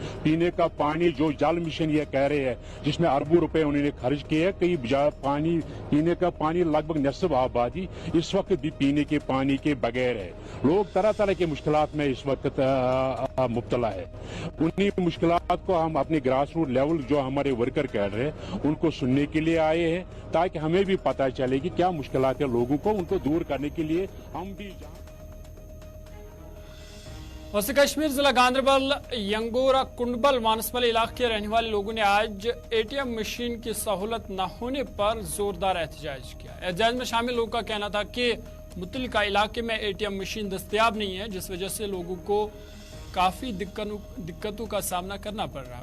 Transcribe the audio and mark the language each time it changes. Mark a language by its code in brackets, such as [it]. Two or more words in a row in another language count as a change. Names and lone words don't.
[ur] پینے کا پانی جو جل مشن یہ کہہ رہے ہیں جس میں اربوں روپے انہوں نے خرچ کیے ہیں, کئی پانی پینے کا پانی لگ بھگ نصف آبادی اس وقت بھی پینے کے پانی کے بغیر ہے. لوگ طرح طرح کے مشکلات میں اس وقت مبتلا ہے. انہی مشکلات کو ہم اپنے [en] grass root level [ur] جو ہمارے ورکر کہہ رہے ہیں ان کو سننے کے لیے آئے ہیں تاکہ ہمیں بھی پتہ چلے کہ کیا مشکلات ہیں لوگوں کو, ان کو دور کرنے کے لیے ہم بھی. وسطی کشمیر ضلع گاندربل ینگورہ کنڈبل مانسبل علاقے کے رہنے والے لوگوں نے آج ATM مشین کی سہولت نہ ہونے پر زوردار احتجاج کیا. احتجاج میں شامل لوگوں کا کہنا تھا کہ متعلقہ علاقے میں ATM مشین دستیاب نہیں ہے, جس وجہ سے لوگوں کو کافی دقتوں کا سامنا کرنا پڑ رہا ہے.